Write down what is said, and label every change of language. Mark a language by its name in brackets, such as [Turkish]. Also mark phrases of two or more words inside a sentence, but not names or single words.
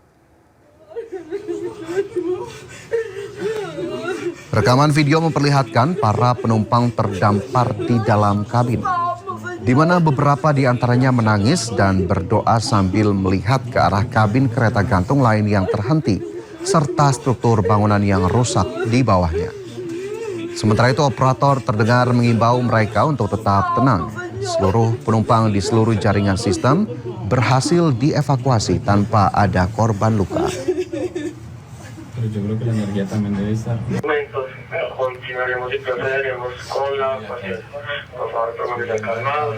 [Indonesian] Rekaman video memperlihatkan para penumpang terdampar di dalam kabin, di mana beberapa di antaranya menangis dan berdoa sambil melihat ke arah kabin kereta gantung lain yang terhenti, serta struktur bangunan yang rusak di bawahnya. Sementara itu, operator terdengar mengimbau mereka untuk tetap tenang. Seluruh penumpang di seluruh jaringan sistem berhasil dievakuasi tanpa ada korban luka. [Spanish] Yo creo que la energía también debe estar. Continuaremos y procederemos con la evacuación. Por favor, permanezcan calmados.